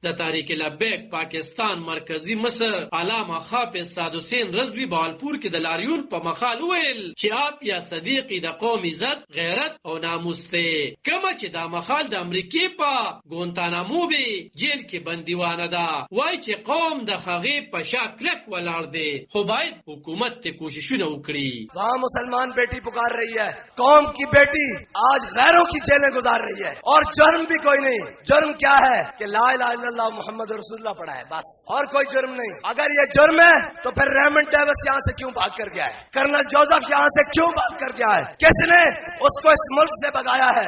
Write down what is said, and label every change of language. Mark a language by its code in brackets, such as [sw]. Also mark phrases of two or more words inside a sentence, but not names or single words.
[ps] د تحریک لبیک پاکستان مرکزی مصر علامه حافظ سعد حسین رضوی بهاولپور کې د لاریون په مخال ویل چې عافیه صدیق د قوم عزت، غیرت او ناموس ته، کومه چې دا مخال د امریکای په ګونتانامو به جیل کې بندیوانه ده. وای چې قوم د هغې په شا کلک ولاړ دی، خو باید حکومت ته کوششونه وکړي. [ur] وہاں مسلمان بیٹی پکار رہی ہے، قوم کی بیٹی آج غیروں کی جیلیں گزار رہی ہے، اور جرم بھی کوئی نہیں. جرم کیا ہے کہ [ar] لا الہ الا اللہ محمد رسول اللہ [ur] پڑھا ہے، بس، اور کوئی جرم نہیں. اگر یہ جرم ہے تو پھر ریمنڈ ڈیوس یہاں سے کیوں بھاگ کر گیا ہے؟ کرنل جوزف یہاں سے کیوں بھاگ کر گیا ہے؟ کس نے اس کو اس ملک سے بگایا ہے؟